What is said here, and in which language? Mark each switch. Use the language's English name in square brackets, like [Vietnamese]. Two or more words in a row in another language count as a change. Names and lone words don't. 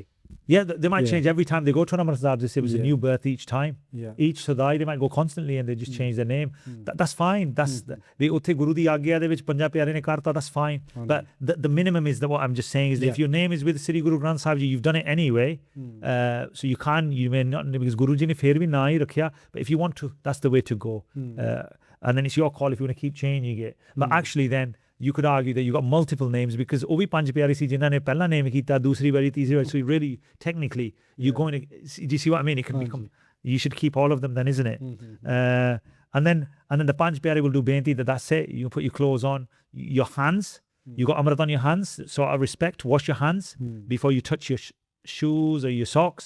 [English] Yeah, they might change every time they go to an Amritdhar. They say it was a new birth each time. Each Sudhaaee, they might go constantly and they just change their name. That's fine. That's the [Punjabi] ਉੱਤੇ ਗੁਰੂ ਦੀ ਆਗਿਆ ਦੇ ਵਿੱਚ ਪੰਜ ਪਿਆਰੇ ਨੇ ਕਰਤਾ, [English] that's fine. But the minimum is that what I'm just saying is that if your name is with Sri Guru Granth Sahib Ji, you've done it anyway. So you may not, because [Punjabi] ਗੁਰੂ ਜੀ ਨੇ ਫਿਰ ਵੀ ਨਾ ਹੀ ਰੱਖਿਆ. [English] But if you want to, that's the way to go. And then it's your call if you want to keep changing it. But actually then, you could argue that you got multiple names, because [Punjabi] ਓਹ ਵੀ ਪੰਜ ਪਿਆਰੇ ਸੀ ਜਿੰਨਾ ਨੇ ਪਹਿਲਾ ਨੇਮ ਕੀਤਾ, ਦੂਜੀ ਬਾਰੀ, ਤੀਜੀ ਬਾਰੀ. [English] So really, technically, you're going to. Do you see what I mean? It can become. You should keep all of them, then, isn't it? And then the Panj Piare will do benti. That's it. You put your clothes on, your hands. You got Amrit on your hands. So out of respect, wash your hands before you touch your shoes or your socks.